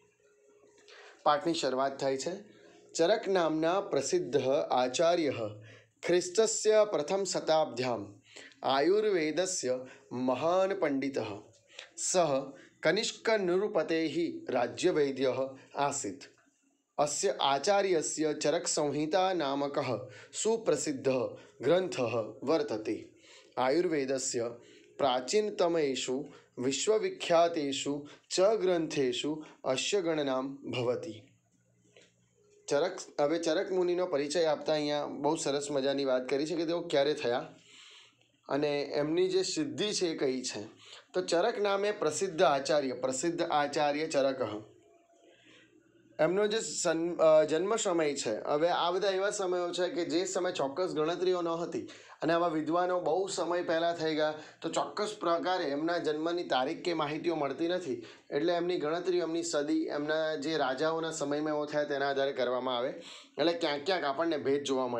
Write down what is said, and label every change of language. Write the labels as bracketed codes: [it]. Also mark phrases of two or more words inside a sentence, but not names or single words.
[gu] પાઠની શરૂઆત થાય છે. [sa] ચરક નામના પ્રસિદ્ધ આચાર્ય ખ્રિસ્તસ્ય પ્રથમ શતાબ્દ્યામ આયુર્વેદસ્ય મહાન પંડિત સહ કનિષ્ક નિરુપતે રાજ્યવૈદ્ય આસીત. अस्य आचार्यस्य चरकसंहिता नामकः सुप्रसिद्धः ग्रन्थः वर्तते। आयुर्वेदस्य प्राचीनतमेषु विश्वविख्यातेषु च ग्रंथेषु अस्य गणना भवति। [gu] હવે ચરક મુનિનો પરિચય આપતા અહીંયા બહુ સરસ મજાની વાત કરી છે કે તેઓ ક્યારે થયા અને એમની જે સિદ્ધિ છે એ કઈ છે। તો ચરક નામે પ્રસિદ્ધ આચાર્ય ચરકઃ, એમનો જે જન્મ સમય છે, હવે આ બધા એવા સમયો છે કે જે સમય ચોક્કસ ગણતરીઓ ન હતી અને આવા વિદ્વાનો બહુ સમય પહેલાં થઈ ગયા તો ચોક્કસ પ્રકારે એમના જન્મની તારીખ કે માહિતીઓ મળતી નથી, એટલે એમની ગણતરીઓ, એમની સદી, એમના જે રાજાઓના સમયમાં એવો થયા તેના આધારે કરવામાં આવે, એટલે ક્યાંક ક્યાંક આપણને ભેદ જોવા મળે।